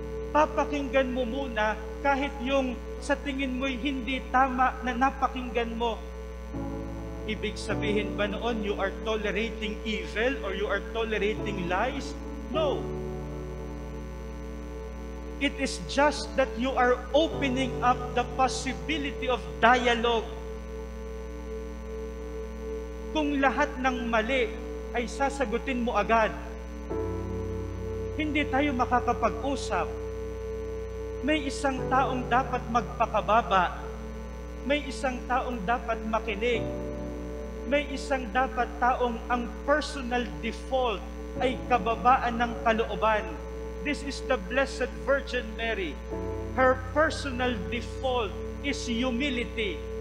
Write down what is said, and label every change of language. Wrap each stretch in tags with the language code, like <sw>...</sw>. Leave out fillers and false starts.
<tl>Papakinggan mo muna kahit yung sa tingin mo'y hindi tama na napakinggan mo. Ibig sabihin ba noon</tl> <en>you are tolerating evil or you are tolerating lies? No. It is just that you are opening up the possibility of dialogue.</en> <tl>Kung lahat ng mali ay sasagutin mo agad, hindi tayo makakapag-usap. May isang taong dapat magpakababa. May isang taong dapat makinig. May isang dapat taong ang personal default ay kababaan ng kalooban.</tl> <en>This is the Blessed Virgin Mary. Her personal default is humility.</en>